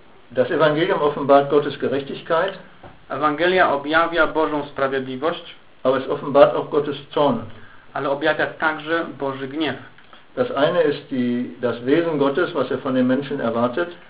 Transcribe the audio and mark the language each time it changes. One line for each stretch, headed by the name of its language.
German: Das Evangelium offenbart Gottes Gerechtigkeit.
Polish: Ewangelia objawia Bożą sprawiedliwość.
German: Aber es offenbart auch Gottes Zorn.
Polish: Ale objawia także Boży gniew.
German: Das eine ist das Wesen Gottes, was von den Menschen erwartet.